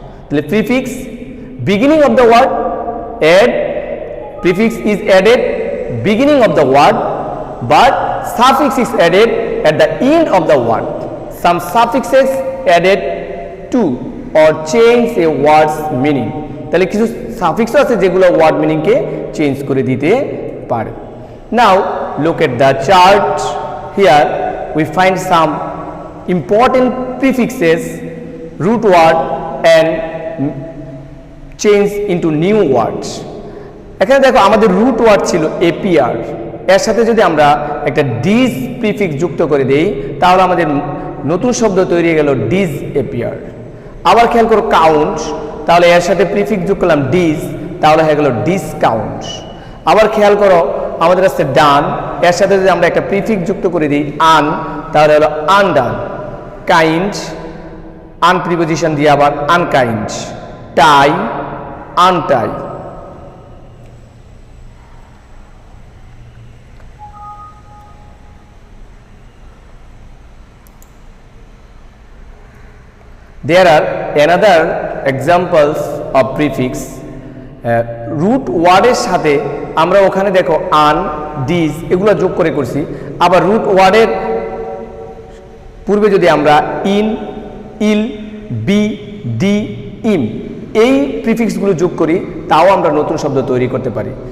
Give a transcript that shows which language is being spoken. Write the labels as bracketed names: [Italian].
[English] The prefix beginning of the word add, prefix is added beginning of the word, but suffix is added at the end of the word. Some suffixes added to or change a word's meaning. [Bangla] তাহলে কিছু suffix আছে যেগুলো word মিনিংকে change করে দিতে পারে। [English] Now look at the chart. Here we find some important prefixes, root word and change into new words. [Bangla] এখানে দেখো আমাদের রুট ওয়ার্ড ছিল এপিআর, এর সাথে যদি আমরা একটা ডিজ প্রিফিক্স যুক্ত করে দেই তাহলে আমাদের নতুন শব্দ তৈরি হয়ে গেল ডিজ এপিআর। আবার খেয়াল করো কাউন্ট, তাহলে এর সাথে প্রিফিক্স যোগ করলাম ডিজ, তাহলে হয়ে গেল ডিসকাউন্ট। আবার খেয়াল করো আমাদের আছে ডান, এর সাথে যদি আমরা একটা প্রিফিক্স যুক্ত করে দিই আন, তাহলে হলো আনডান। কাইন্ড, আন প্রিপোজিশন দিয়ে আবার unkind. Tie, আনটাই। [English] There are another examples of prefix. [Bangla] Root ওয়ার্ডের সাথে আমরা ওখানে দেখো আন, ডিজ এগুলো যোগ করে করছি। আবার রুট ওয়ার্ডের পূর্বে যদি আমরা ইন, ইল, বি, ডি, ইম এই প্রিফিক্সগুলো যোগ করি তাও আমরা নতুন শব্দ তৈরি করতে পারি।